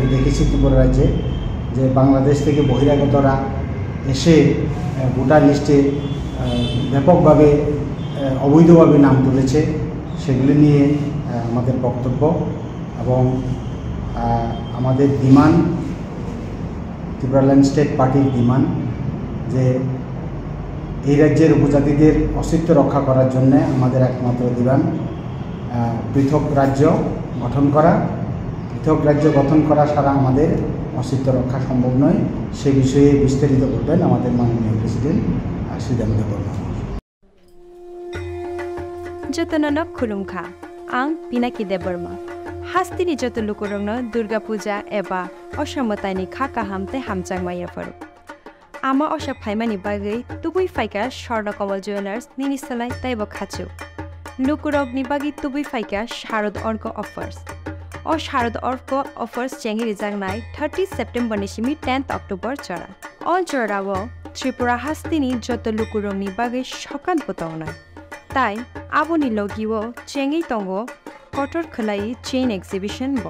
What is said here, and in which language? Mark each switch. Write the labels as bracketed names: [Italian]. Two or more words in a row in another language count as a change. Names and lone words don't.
[Bangla] দেখেছি ত্রিপুরা রাজ্যে যে বাংলাদেশ থেকে বহিরাগতরা এসে ভোটার লিস্টে ব্যাপকভাবে অবৈধভাবে নাম তুলেছে, সেগুলি নিয়ে আমাদের বক্তব্য এবং আমাদের ডিমান্ড, ত্রিপুরাল্যান্ড স্টেট পার্টির ডিমান্ড যে এই রাজ্যের উপজাতিদের অস্তিত্ব রক্ষা করার জন্য আমাদের একমাত্র ডিমান্ড পৃথক রাজ্য গঠন করা। পৃথক রাজ্য গঠন করা ছাড়া আমাদের অস্তিত্ব রক্ষা সম্ভব নয়। সে বিষয়ে বিস্তারিত করবেন আমাদের মাননীয় প্রেসিডেন্ট শ্রীরাম দেববর্মা। [Kok Borok] जतनन खुलुमखा आं पिनाकी देबबर्मा हास्तिनि जत लुकुरंनो दुर्गा पूजा एबा असमतानि खाका हामते हामचांगमायाफोर आमा अशा फाइमानि बागै तुबुइ फाइका स्वर्ण कमल ज्वेलार्स निनिसलाय ताइबो खाचु लुकुरगनि बागै तुबुइ फाइका शारद अर्क अफर्स ओ शारद अर्क अफर्स चेंगि रिजांनाय 30 सेप्टेम्बर निसिमि 10 अक्टोबर चरा अल चराव त्रिपुरा हास्तिनि जत लुकुरंनि बागै सकान बतावनाय ताई आबोनि लगिओ चेंगि तंगो कटर खलाई चेन एक्सिबिशन ब